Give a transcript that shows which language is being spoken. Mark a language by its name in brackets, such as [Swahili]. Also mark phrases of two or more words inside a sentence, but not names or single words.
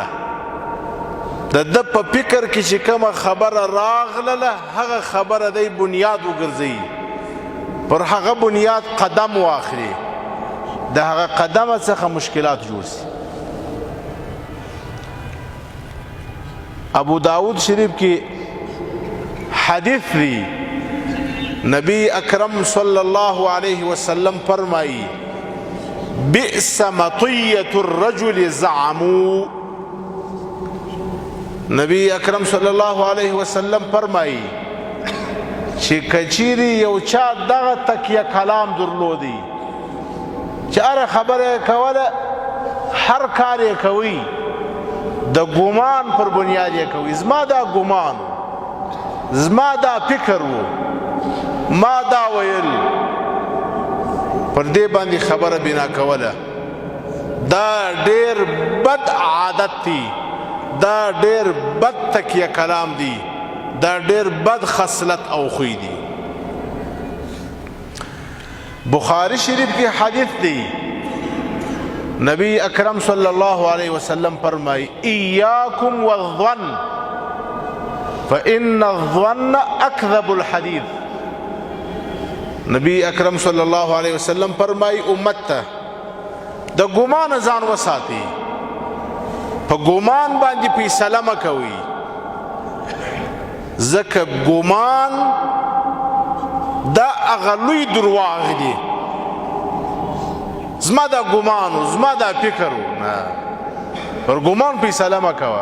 [Pashto] د په فکر کې چې کومه خبره راغله هغه خبره دی بنیاد وګرځي، پر هغه بنیاد قدم واخلي، د هغه قدم څخه مشکلات جوړ شي. ابو داود شریف کی حدیث دی، نبی اکرم [Arabic] صلی اللہ علیہ وسلم [Pashto] فرمائی: [Arabic] بئس مطیت الرجل زعمو. [Pashto] نبی اکرم [Arabic] صلی اللہ علیہ وسلم [Pashto] فرمائی چې کچیری یو چا دغه تکیه کلام درلودی چې هر خبره کوله، هر کار یې کوي د ګمان پر بنیاد یې کوي. زما دا ګمان، زما دا فکر وو، ما دا ویل، پر دې باندې خبره بنا کوله. دا ډیر بد عادت دی، دا ډیر بد تکیه کلام دی، دا ډیر بد خصلت او خوی دی. بخاری شریف کی حدیث دی، نبی اکرم [Arabic] صلی اللہ علیہ وسلم [Pashto] فرمائی: [Arabic] ایاکم والظن فإن الظن اکذب الحدیث. [Pashto] نبی اکرم [Arabic] صلی اللہ علیہ وسلم [Pashto] فرمائی امت ته د ګمان ځان وساتي، په ګمان باندې فیصله مه کوئ، ځکه ګمان دا هغه لوی درواغ دی. زما دا ګمان و، زما دا فکر و، نه، پر ګمان فیصله مه کوه.